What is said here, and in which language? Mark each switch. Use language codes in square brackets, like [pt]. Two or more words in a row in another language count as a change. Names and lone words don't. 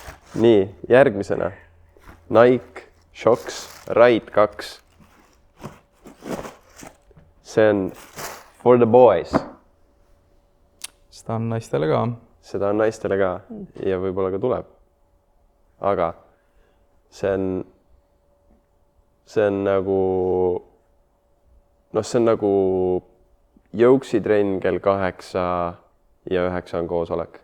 [et] nii, järgmisena. Nike Shox Ride 2. See on [en] for the boys. [et] Seda on naistele ka. Seda on naistele ka ja võib-olla ka tuleb. Aga see on nagu see on nagu jõuksitrenn kell 8 ja 9 on koosolek.